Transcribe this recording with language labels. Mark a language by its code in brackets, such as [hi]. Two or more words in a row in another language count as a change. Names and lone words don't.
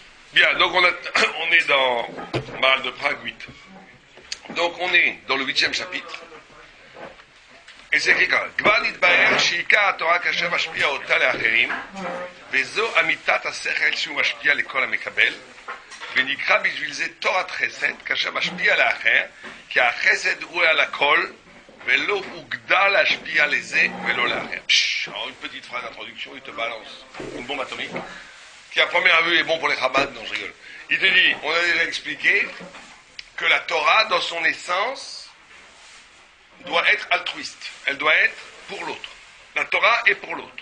[fr] Bien, donc on est dans Maral de Prague 8. Donc on est dans le 8e chapitre. Et c'est écrit comme [he] כבר נתבאר שעיקר התורה כאשר משפיע אותה לאחרים וזו אמיתת השכל שהוא משפיע לכל המקבל ונקרא בשביל זה תורת חסד, כאשר משפיע לאחר, כי החסד הוא על הכל, ולא הוגדר להשפיע לזה ולא לאחר. [fr] Alors une petite phrase d'introduction, il te balance une bombe atomique, qui à première vue est bon pour les Chabad, non je rigole. Il te dit, on a déjà expliqué, que la Torah, dans son essence, doit être altruiste. Elle doit être pour l'autre. La Torah est pour l'autre.